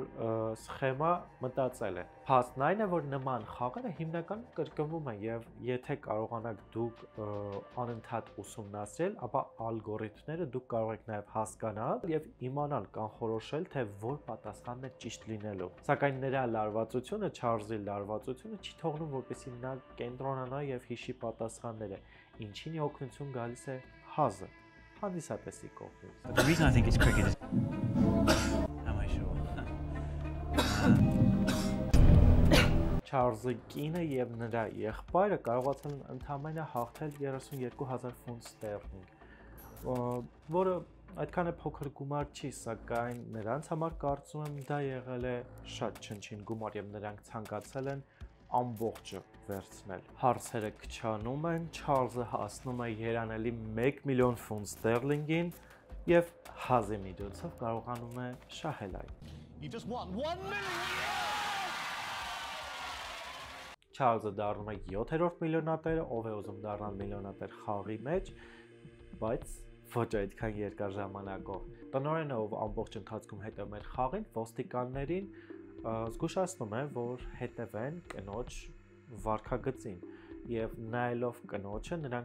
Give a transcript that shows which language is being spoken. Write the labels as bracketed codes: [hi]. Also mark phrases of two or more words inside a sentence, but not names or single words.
[hy] սխեմա մտածել է։ Փաստն այն է, որ նման խաղերը հիմնականում կրկնվում են եւ եթե կարողանաք դուք անընդհատ ուսումնասիրել, ապա ալգորիթմները դուք կարող եք նաեւ հասկանալ եւ իմանալ կանխորոշել, թե որ պատասխանն է ճիշտ լինելու։ Սակայն նրա լարվածությունը, Չարլզի լարվածությունը չի թողնում, որպեսզի նա կենտրոնանա եւ հիշի պատասխանները, ինչին օգնություն գալիս է հազը, հանդիսատեսի կողմից։ [en] The reason I think it's cricket is... Am I sure? [hy] Չարլզի կինը եւ նրա եղբայրը կարողացան ընդամենը հաղթել 32,000 ֆունտ ստերլինգ, որը այդքան է փոքր գումար չի, սակայն նրանց համար կարծում եմ դա եղել է շատ չնչին գումար եւ նրանք ցանկացել են ամբողջը վերցնել։ Հարցերը քչանում են, Չարլզը հասնում է երանելի 1 միլիոն ֆունտ ստերլինգին եւ հազի միջոցով կարողանում է շահել այն։ [en] You just won 1 million! [hy] Չարլզը դառնում է 7-րդ միլիոնատերը, ով է ուզում դառնալ միլիոնատեր խաղի մեջ, բայց ոչ այդքան երկար ժամանակով։ Տնօրենը, ով ամբողջ ընթացքում հետևում էր խաղին, ոստիկաններին զգուշացնում է, որ հետևեն կնոջ վարքագծին եւ նայելով կնոջը նրանք